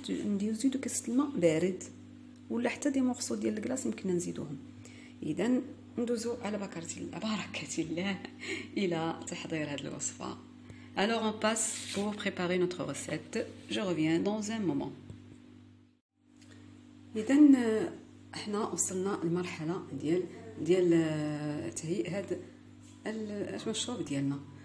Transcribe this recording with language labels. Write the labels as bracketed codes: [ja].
[ar] نزيدو كاس الماء بارد، ولا حتى دي مورسو ديال الكلاص يمكن نزيدوهم. اذا ندوزو على بركه الله الى تحضير هاد الوصفه. [fr] Alors on passe pour préparer notre recette. Je reviens dans un moment. [ar] اذا احنا وصلنا للمرحله ديال تهيئ هاد المشروب ديالنا.